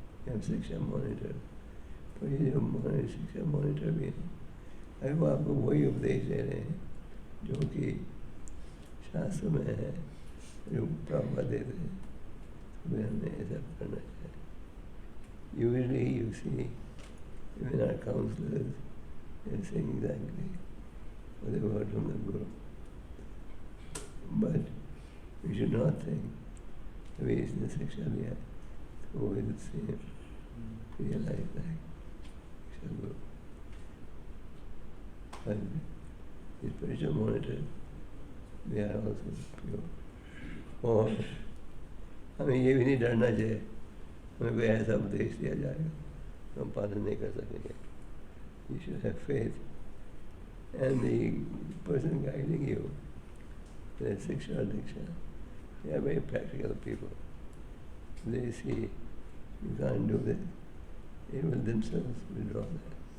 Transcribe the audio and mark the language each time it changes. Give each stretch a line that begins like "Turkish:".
Hindi: हम शिक्षा मॉनिटर, तो ये जो शिक्षा मॉनिटर भी है, अगर वो आपको वही उपदेश दे रहे हैं जो कि शास्त्र में है, जो प्रभुपाद देते हैं, तो हमें ऐसा करना चाहिए.
English: Usually you see, even our counselors, they are saying exactly what they heard from the Guru. But we should not think that we
Hindi: isne shiksha diya,
English: so we will see him realize like Shiksha Guru. But the spiritual monitor, they are also pure.
Hindi: और हमें ये भी नहीं डरना चाहिए हमें कोई ऐसा उपदेश दिया जाएगा तो हम पालन नहीं कर सकेंगे.
English: You should have faith, and the person guiding you, the Siksha or Diksha, they are very practical people. They see you can't do this, they will themselves withdraw that.